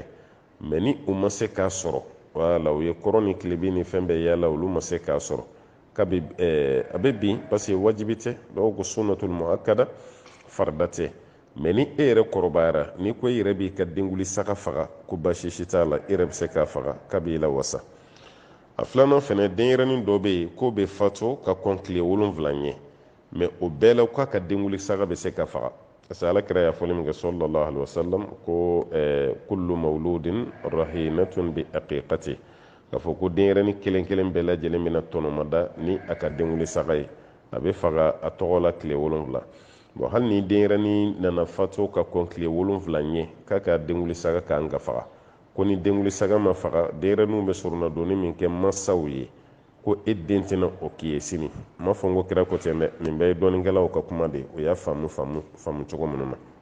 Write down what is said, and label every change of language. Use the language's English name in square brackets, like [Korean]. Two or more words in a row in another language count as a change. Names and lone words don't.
[Bambara] mɛ ni u ma se k'a sɔrɔ wala u ye kɔrɔ ni tilebi ni fɛn bɛɛ yala olu ma se k'a sɔrɔ a bɛ bin [French] parce que [Bambara] wajibi tɛ dɔw ko [Arabic] سنة مؤكدة [Bambara] farida tɛ mɛ ni e yɛrɛ kɔrɔbayara ni ko e yɛrɛ b'i ka denguli saga faga ko baasi si t'a la e yɛrɛ bɛ se k'a faga k'a b'i la wasa a filanan fɛnɛ denyɛrɛnin dɔ bɛ yen k'o bɛ fatu ka kɔn tile 7 ɲɛ mɛ o bɛɛ la k'a ka denguli saga bɛ se ka faga [French] parce que [Bambara] alakira y'a fɔli min kɛ [Arabic] صلى الله عليه وسلم [Bambara] ko [Arabic] كل مولود رهينة بعقيقته [Bambara] k'a fɔ ko denyɛrɛnin kelen kelen bɛɛ lajɛlen bɛna tɔnɔmada ni a ka denguli saga ye a bɛ faga a tɔgɔ la tile 7 bon hali ni denyɛrɛnin nana fatu ka kɔn tile 7 ɲɛ k'a ka denguli saga kan ka faga ko ni denguli saga ma faga denyɛrɛninw bɛ suruna donni min kɛ mansaw ye ko e den tɛna o k'i ye sini ma fɔ n ko kira ko ten dɛ nin bɛɛ ye dɔnikɛlaw ka kuma de o y'a faamu cogo minnu na